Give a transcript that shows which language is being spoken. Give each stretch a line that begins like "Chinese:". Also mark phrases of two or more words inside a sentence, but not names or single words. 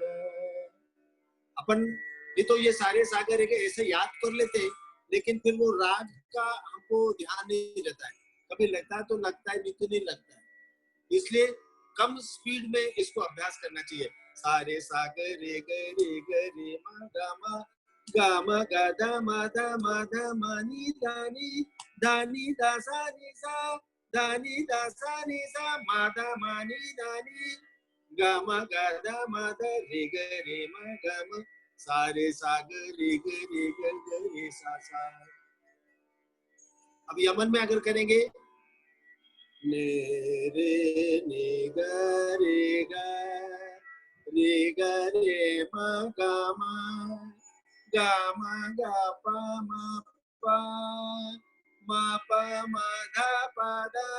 Hindi: अपन ये तो ये सारे सागर रे ग ऐसे याद कर लेते हैं, लेकिन फिर वो राग का हमको ध्यान नहीं रहता है। कभी लगता है तो लगता है, नहीं तो नहीं लगता है। इसलिए कम स्पीड में इसको अभ्यास करना चाहिए। सारे सागर रे ग रे म ग म ग ध म ध म ध म नि धा नि धा सा नि सा, धा नि धा सा नि सा, मा धा मा नि धा नि, ग म ग ध म ध रे ग रे म ग म, सारे सागर रे ग रे सा सा। अब यमन में अगर करेंगे, ने रे ने ग रे ग रे म ग म ग म ग प म प म प म ध प ध